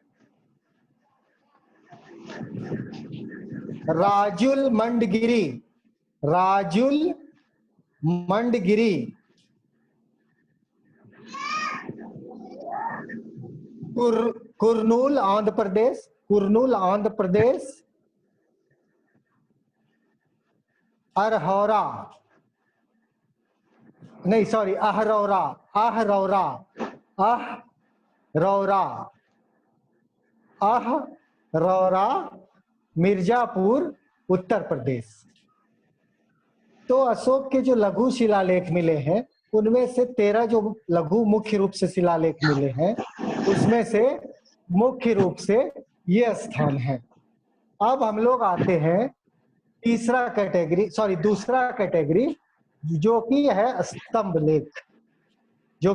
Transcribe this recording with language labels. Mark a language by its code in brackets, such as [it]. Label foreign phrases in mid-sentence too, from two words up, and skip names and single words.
[hi] राजुल मंडगिरी, राजुल मंडगिरी कुर्नूल आंध्र प्रदेश, कुर्नूल आंध्र प्रदेश। अरहौरा, नहीं सॉरी, अहरौरा, अहरौरा, अहरौरा, अहरौरा मिर्जापुर उत्तर प्रदेश। तो अशोक के जो लघु शिलालेख मिले हैं, उनमें से 13 जो लघु मुख्य रूप से शिलालेख मिले हैं, उसमें से मुख्य रूप से ये स्थान है। अब हम लोग आते हैं तीसरा कैटेगरी, सॉरी दूसरा कैटेगरी, जो कि है स्तंभ लेख, जो